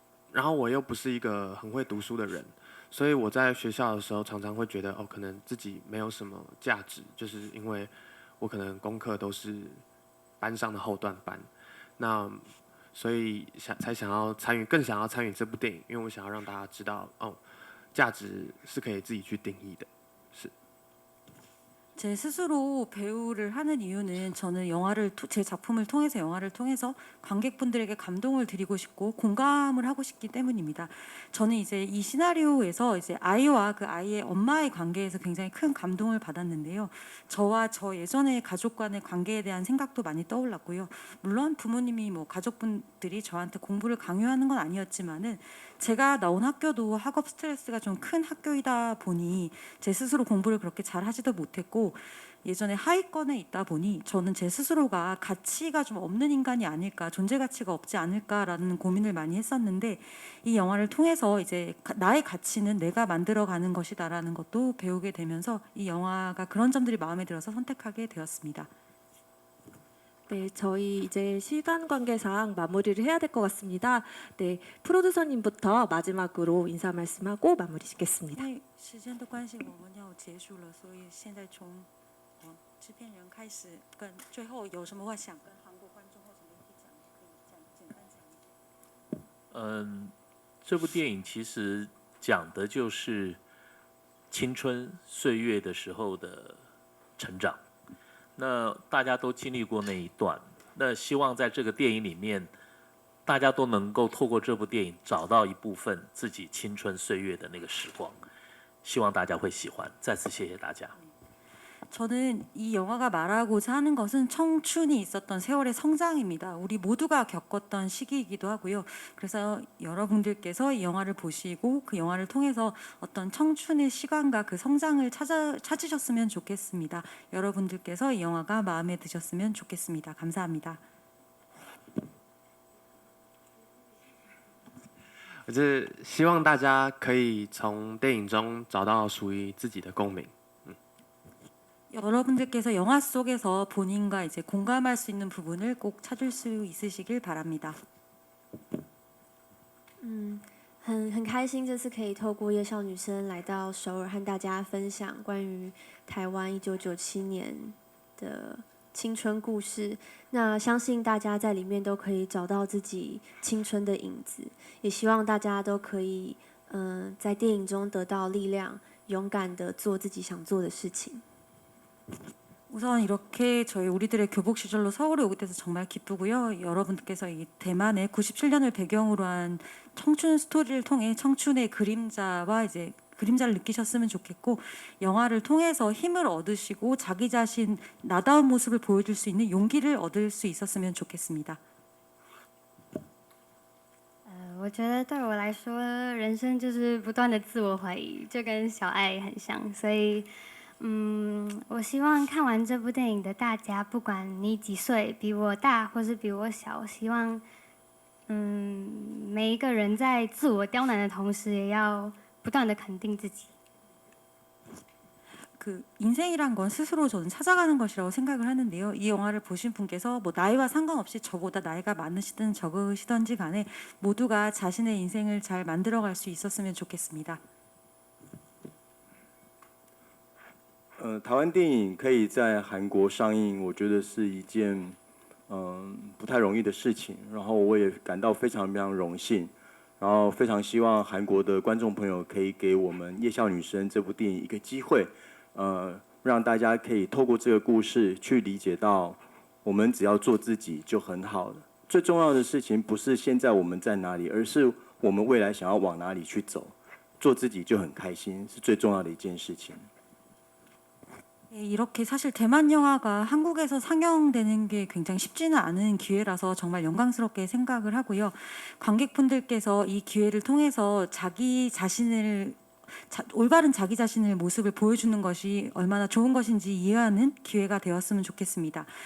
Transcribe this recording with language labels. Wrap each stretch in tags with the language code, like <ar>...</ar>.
<zh>然后我又不是一个很会读书的人，所以我在学校的时候常常会觉得可能自己没有什么价值，就是因为我可能功课都是班上的后段班，那所以更想要参与这部电影，因为我想要让大家知道价值是可以自己去定义的。</zh> <ko>제 스스로 배우를 하는 이유는 저는 제 작품을 통해서 영화를 통해서 관객분들에게 감동을 드리고 싶고 공감을 하고 싶기 때문입니다. 저는 이제 이 시나리오에서 이제 아이와 그 아이의 엄마의 관계에서 굉장히 큰 감동을 받았는데요. 저와 저 예전의 가족 간의 관계에 대한 생각도 많이 떠올랐고요. 물론 부모님이 가족분들이 저한테 공부를 강요하는 건 아니었지만은 제가 나온 학교도 학업 스트레스가 좀 큰 학교이다 보니 제 스스로 공부를 그렇게 잘 하지도 못했고 예전에 하위권에 있다 보니 저는 제 스스로가 가치가 좀 없는 인간이 아닐까, 존재 가치가 없지 않을까라는 고민을 많이 했었는데 이 영화를 통해서 이제 나의 가치는 내가 만들어가는 것이다라는 것도 배우게 되면서 이 영화가 그런 점들이 마음에 들어서 선택하게 되었습니다. 네, 저희 이제 시간 관계상 마무리를 해야 될 것 같습니다. 네, 프로듀서님부터 마지막으로 인사 말씀하고 마무리 짓겠습니다.</ko> <zh>因为时间的关系，我们要结束了，所以现在从制片人开始，跟最后有什么话想跟韩国观众或者媒体讲，可以简单讲。这部电影其实讲的就是青春岁月的时候的成长。那大家都经历过那一段，那希望在这个电影里面，大家都能够透过这部电影找到一部分自己青春岁月的那个时光。希望大家会喜欢。再次谢谢大家。</zh> <ko>저는 이 영화가 말하고자 하는 것은 청춘이 있었던 세월의 성장입니다. 우리 모두가 겪었던 시기이기도 하고요. 그래서 여러분들께서 이 영화를 보시고 그 영화를 통해서 어떤 청춘의 시간과 그 성장을 찾으셨으면 좋겠습니다. 여러분들께서 이 영화가 마음에 드셨으면 좋겠습니다. 감사합니다.</ko> <zh>我是希望大家可以从电影中找到属于自己的共鸣。</zh> <ko>여러분들께서 영화 속에서 본인과 이제 공감할 수 있는 부분을 꼭 찾을 수 있으시길 바랍니다.</ko> <zh>很开心这次可以透过夜校女生来到首尔和大家分享关于台湾1997年的青春故事。那相信大家在里面都可以找到自己青春的影子，也希望大家都可以在电影中得到力量，勇敢的做自己想做的事情。</zh> <ko>우선 이렇게 우리들의 교복 시절로 서울에 오게 돼서 정말 기쁘고요. 여러분들께서 이 대만의 97년을 배경으로 한 청춘 스토리를 통해 청춘의 그림자와 이제 그림자를 느끼셨으면 좋겠고 영화를 통해서 힘을 얻으시고 자기 자신 나다운 모습을 보여줄 수 있는 용기를 얻을 수 있었으면 좋겠습니다.</ko> <zh>我觉得对我来说，人生就是不断的自我怀疑，就跟小爱很像，所以。我希望看完这部电影的大家，不管你几岁，比我大或是比我小，希望每一个人在自我刁难的同时，也要不断的肯定自己。</zh> <ko>그 인생이란 건 스스로 저는 찾아가는 것이라고 생각을 하는데요. 이 영화를 보신 분께서 나이와 상관없이 저보다 나이가 많으시든 적으시든지 간에 모두가 자신의 인생을 잘 만들어갈 수 있었으면 좋겠습니다.</ko> <zh>台湾电影可以在韩国上映，我觉得是一件不太容易的事情。然后我也感到非常非常荣幸，然后非常希望韩国的观众朋友可以给我们《夜校女生》这部电影一个机会，让大家可以透过这个故事去理解到，我们只要做自己就很好了。最重要的事情不是现在我们在哪里，而是我们未来想要往哪里去走。做自己就很开心，是最重要的一件事情。</zh> <ko>이렇게 사실 대만 영화가 한국에서 상영되는 게 굉장히 쉽지는 않은 기회라서 정말 영광스럽게 생각을 하고요. 관객분들께서 이 기회를 통해서 자기 자신을 올바른 자기 자신의 모습을 보여주는 것이 얼마나 좋은 것인지 이해하는 기회가 되었으면 좋겠습니다.</ko>